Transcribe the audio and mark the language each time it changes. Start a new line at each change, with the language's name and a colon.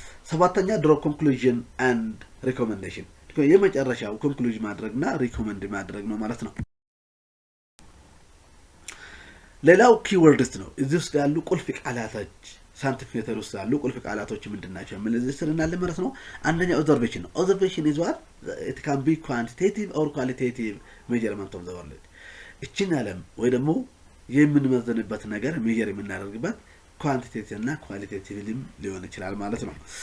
Amharic: ሰባተኛ
English: ድሮ ኮንክሉዥን ኤንድ ሪኮመንዴሽን
Amharic: የመጨረሻው ኮንክሉዥን ማድረግና ሪኮመንድ ማድረግ ነው ማለት ነው. ሌላው ኪወርድስ ነው. እዚህ ውስጥ ያሉ ቁልፍ ቃላቶች ሳይንቲፊክ ሜተድ ውስጥ ያሉ ቁልፍ ቃላቶች ምንድናቸው? እነዚህ ስለናለ ማለት ነው. አንደኛ ኦብዘርቬሽን ነው.
English: ኦብዘርቬሽን is what it can be quantitative or qualitative measurement of the world.
Amharic: እቺን ዓለም ወይ ደግሞ የምንመዘንበት ነገር ሜጀር የምናደርግበት ኳንቲቴቲቭ እና ኳሊቴቲቭም ሊሆን ይችላል ማለት ነው.